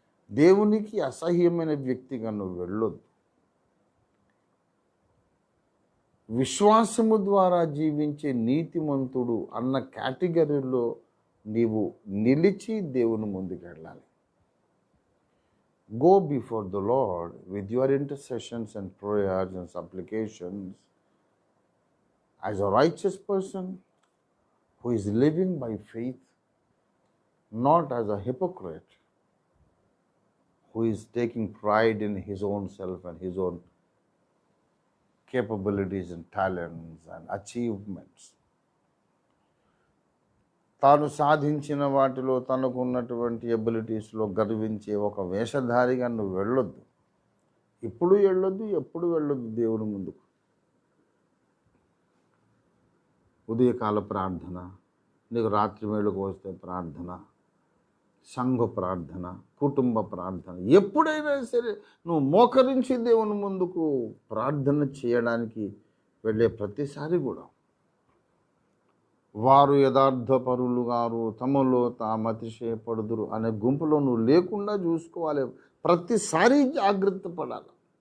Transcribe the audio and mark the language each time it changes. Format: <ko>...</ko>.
<te>దేవునికి అసహ్యమైన వ్యక్తిగా నువ్వు వెళ్ళొద్దు. విశ్వాసము ద్వారా జీవించే నీతిమంతుడు అన్న కేటగిరీలో నీవు నిలిచి దేవుని ముందుకు వెళ్ళాలి.</te> <en>Go before the Lord with your intercessions and prayers and supplications as a righteous person who is living by faith, not as a hypocrite who is taking pride in his own self and his own capabilities and talents and achievements.</en> <te>తాను సాధించిన వాటిలో, తనకున్నటువంటి ఎబిలిటీస్లో గర్వించే ఒక వేషధారిగా నువ్వు వెళ్ళొద్దు. ఇప్పుడు వెళ్ళొద్దు, ఎప్పుడు వెళ్ళొద్దు దేవుని ముందుకు. ఉదయకాల ప్రార్థన, నీకు రాత్రి వేళకు వస్తే ప్రార్థన, సంఘ ప్రార్థన, కుటుంబ ప్రార్థన, ఎప్పుడైనా సరే నువ్వు మోకరించి దేవుని ముందుకు ప్రార్థన చేయడానికి వెళ్ళే ప్రతిసారి కూడా వారు యథార్థపరులు గారు, తమలో తాము అతిశయపడుదురు అనే గుంపులో నువ్వు లేకుండా చూసుకోవాలి. ప్రతిసారి జాగ్రత్త పడాలి.</te>